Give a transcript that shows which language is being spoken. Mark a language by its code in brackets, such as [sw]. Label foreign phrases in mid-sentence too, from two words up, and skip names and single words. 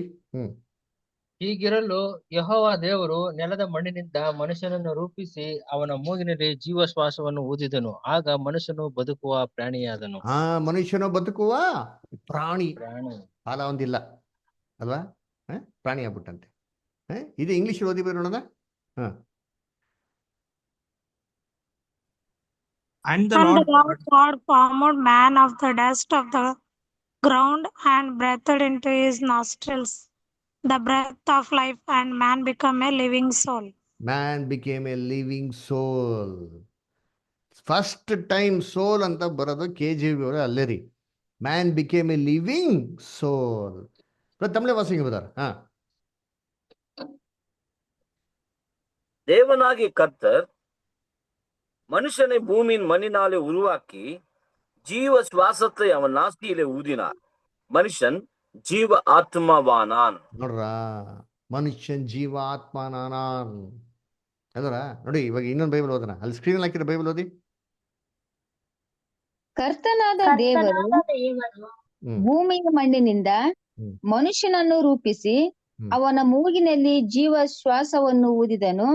[kn] ಹೀಗಿರಲು ಯೆಹೋವ ದೇವರು ನೆಲದ ಮಣ್ಣಿನಿಂದ ಮನುಷ್ಯನನ್ನು ರೂಪಿಸಿ ಅವನ ಮೂಗಿನಲ್ಲಿ ಜೀವಶ್ವಾಸವನ್ನು ಊದಿದನು. ಆಗ ಮನುಷ್ಯನು ಬದುಕುವ ಪ್ರಾಣಿಯಾದನು. ಮನುಷ್ಯನು ಬದುಕುವ ಪ್ರಾಣಿ, ಕಾಲ ಒಂದಿಲ್ಲ ಅಲ್ವಾ, ಪ್ರಾಣಿ ಆಗ್ಬಿಟ್ಟಂತೆ. ಇದು ಇಂಗ್ಲಿಷ್ ಓದಿ ಬರೋಣ. [en] And the Lord God formed man of the dust of the ground and breathed into his nostrils the breath of life, and man became a living soul. Man became a living soul. first time soul [kn] ಅಂತ ಬರೋದು KJV ಅವರೇ ಅಲ್ಲೇ ರೀ. [en] man became a living soul. [ta] ತಮಿಳೇ வாசிங்க பிரதர். தேவனாகிய கர்த்தர் மனுஷனை பூமியின் மண்ணினாலே உருவாக்கி ஜீவ சுவாசத்தை அவன் நாசியிலே ஊதினார். மனுஷன் ஜீவ ஆத்மவானான். [kn] ನೋಡ್ರ, [ta] மனுஷன் ஜீவ ஆத்மனானான் [kn] ಅದರ ನೋಡಿ. ಇವಾಗ ಇನ್ನೊಂದು ಬೈಬಲ್ ಓದೋಣ, ಅಲ್ಲಿ ಸ್ಕ್ರೀನ್ ಹಾಕಿರೋ ಬೈಬಲ್ ಓದಿ. ಕರ್ತನಾದ ದೇವರು ಭೂಮಿಯ ಮಣ್ಣಿನಿಂದ ಮನುಷ್ಯನನ್ನು ರೂಪಿಸಿ ಅವನ ಮೂಗಿನಲ್ಲಿ ಜೀವ ಶ್ವಾಸವನ್ನು ಊದಿದನು.